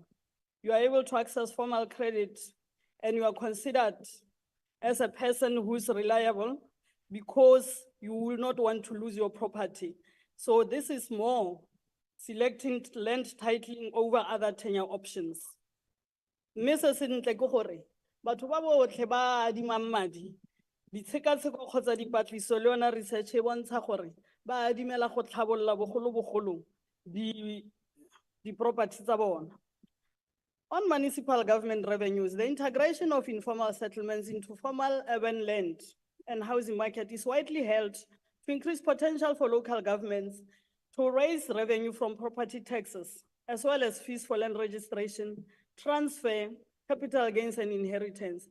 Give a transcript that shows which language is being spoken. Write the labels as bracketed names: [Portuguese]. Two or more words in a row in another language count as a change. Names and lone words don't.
[English] You are able to access formal credit and you are considered as a person who's reliable because you will not want to lose your property. So this is more selecting land titling over other tenure options. [Tswana] Mme se sentle ke gore batho ba botlhe ba adimang madi ditshekatsheko kgotsa dipatlisiso le yona research e bontsha gore ba adimela go tlhabolola bogolobogolo di-property tsa bona. [English] On municipal government revenues, the integration of informal settlements into formal urban land and housing market is widely held to increase potential for local governments to raise revenue from property taxes, as well as fees for land registration, transfer, capital gains, and inheritance.